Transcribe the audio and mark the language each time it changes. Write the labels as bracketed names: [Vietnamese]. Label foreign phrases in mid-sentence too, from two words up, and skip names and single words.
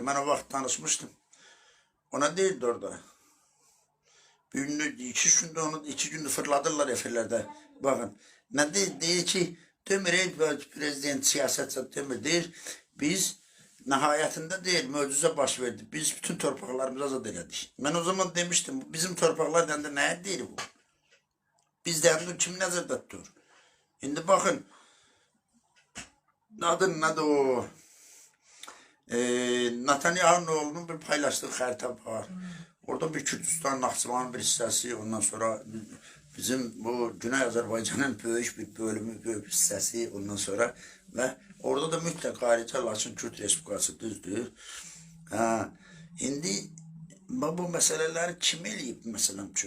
[Azerbaijani] Mən o vaxt danışmışdım. Ona deyildi orada. Bir gündür, 2 gündür fırladırlar efirlərdə. Baxın, nə deyir ki, demir, prezident siyasətçi demir, deyir, biz [Turkish] nihayetinde değil, [Azerbaijani] möcüze baş verdi. Biz bütün torpaqlarımızı azad elədik. [Turkish] Ben o zaman demiştim, bizim torpaqlar dendi, ne değil bu? Biz dendi, [Azerbaijani] kim nəzərdə tutur? [Turkish] Şimdi bakın, adı o? Netanyahu'nun oğlunun bir paylaştığı harita var. Orada bir Kürdistan, [Azerbaijani] Naxçıvanın bir hissəsi, ondan sonra bizim bu Güney Azərbaycanın böyük bir bölümü, böyük bir hissəsi, ondan sonra ve orada da mütləq ayrıca Laçın Kürt Respublikası düzdür. İndi bu meseleleri kim eləyib məsələn üçün?